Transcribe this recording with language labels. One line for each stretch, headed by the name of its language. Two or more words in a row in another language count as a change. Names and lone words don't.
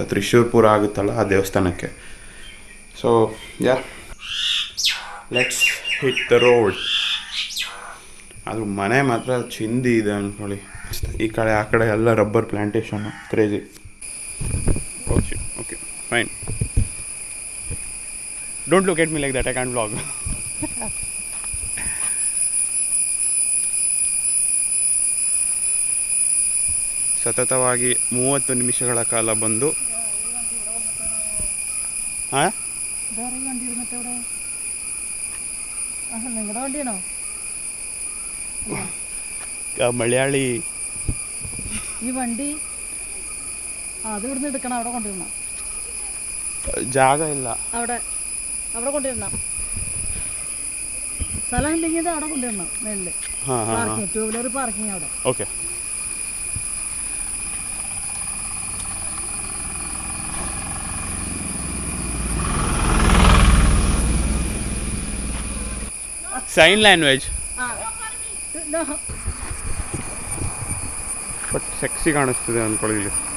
Kannada: ತ್ರಿಶೂರ್ ಪೂರ ಆಗುತ್ತಲ್ಲ ಆ ದೇವಸ್ಥಾನಕ್ಕೆ.
English: so let's hit the road.
Kannada: ಅದು ಮನೆ ಮಾತ್ರ ಚಿಂದಿ ಇದೆ ಅಂದ್ಕೊಳ್ಳಿ. ಈ ಕಡೆ ಆ ಕಡೆ ಎಲ್ಲ
English: rubber plantationನು,
Kannada: ಕ್ರೇಜಿ.
English: okay fine. don't look at me like that, I can vlog.
Kannada: ಸತತವಾಗಿ 30 ನಿಮಿಷಗಳ ಕಾಲ ಬಂದು മലയാളി
Malayalam: ഈ വണ്ടി അത് ഇവിടുന്ന് എടുക്കണം, അവിടെ കൊണ്ടിരുന്ന ജാഗ ഇല്ല, അവിടെ കൊണ്ടിരുന്ന സ്ഥലം ഇല്ലെങ്കിൽ അവിടെ കൊണ്ടിരുന്ന മേളില് പാർക്കിംഗ്,
English: 2 wheeler parking
Malayalam: അവിടെ. ഓക്കെ,
English: sign language. but sexy
Kannada: ಕಾಣಿಸ್ತಿದೆ ಅಂದ್ಕೊಳ್ಳಿ.